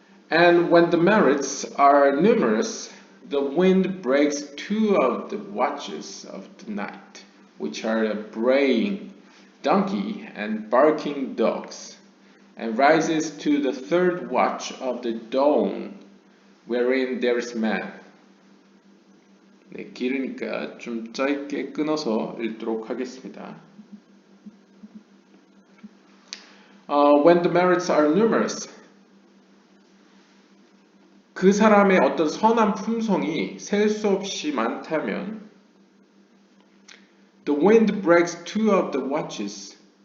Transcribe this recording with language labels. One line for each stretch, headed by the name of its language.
English: And when the merits are numerous, the wind breaks two of the watches of the night, which are a braying donkey and barking dogs, and rises to the third watch of the dawn, wherein there is man.
Korean: 네, 길으니까 좀 짧게 끊어서 읽도록 하겠습니다.
English: When the merits are numerous,
Korean: 그 사람의 어떤 선한 품성이 셀 수 없이 많다면
English: The wind breaks two of the watches.